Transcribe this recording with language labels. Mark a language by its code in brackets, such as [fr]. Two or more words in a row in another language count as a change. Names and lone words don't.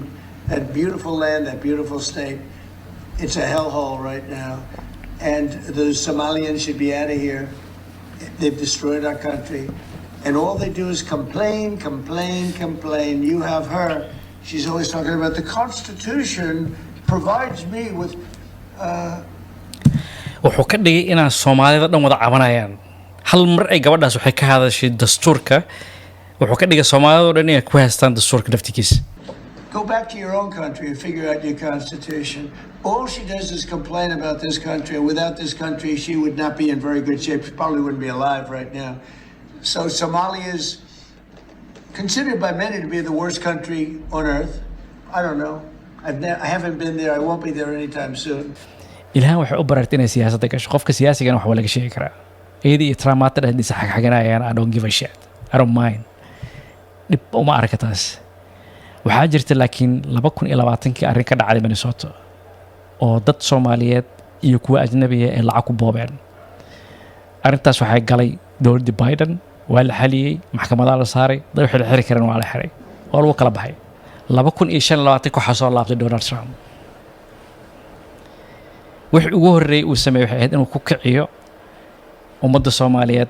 [en] That beautiful land, that beautiful state, it's a hellhole right now. And the Somalians should be out of here. They've destroyed our country. And all they do is complain. You have her. She's always talking about the Constitution provides me with... [so] wuxuu ka dhigay inaan Soomaalida dhan wada cabanayaan hal mar ay gabadhaas waxay ka hadashay dastuurka wuxuu ka dhigay Soomaalida oo dhan inay ku haystaan dastuurka naftigiisa. [en] Go back to your own country and figure out your constitution. All she does is complain about this country, and without this country, she would not be in very good shape. She probably wouldn't be alive right now. So Somalia is considered by many to be the worst country on earth. I don't know. I haven't been there. I won't be there anytime soon. [so] Ilhan waxay u barartay inay siyaasadda gasho qofka siyaasigan wax laga sheegi karaa iyadii Trump-ta dhexdiisa xagxaganayaan [en] I don't give a shit. I don't mind. [so] dib uma arka taas waxaa jirta laakiin 2020kii arrin ka dhacday Minnesota oo dad Soomaaliyeed iyo kuwa ajnabi ah ee lacag ku boobeen arrintaas waxay galay dowladda Biden waa la xaliyay maxkamadaha la saaray dad wixii la xiri karin waa la xiray oo lagu kala baxay 2025 ku xasoo laabtay Donald Trump wixii ugu horreeyay uu sameeyay waxay ahayd inuu ku kiciyo ummadda Soomaaliyeed